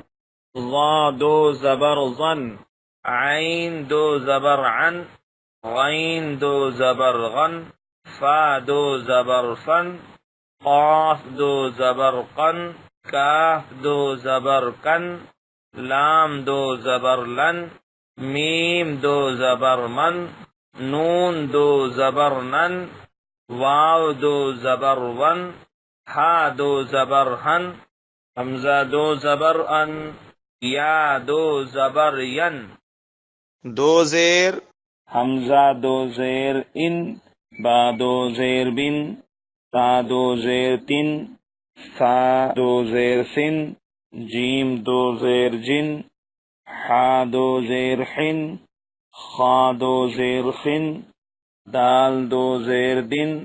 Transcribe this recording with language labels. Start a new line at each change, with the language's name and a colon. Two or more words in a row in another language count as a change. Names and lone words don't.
Urdu: ظا دو زبر ظن، عین دو زبر عن، غین دو زبر غن، فا دو زبر فن، قاف دو زبر قن، کاف دو زبر کن، لام دو زبر لن، میم دو زبر من، نون دو زبر نن، واو دو زبر ون، ہا دو زبر ہن، حمزہ دو زبر ان، یا دو زبر ین۔ دو زیر، حمزہ دو زیر ان، با دو زیر بن، تا دو زیر تن، سا دو زیر سن، جیم دو زیر جن، حا دو زیر حن، خا دو زیر خن، دال دو زیر دن،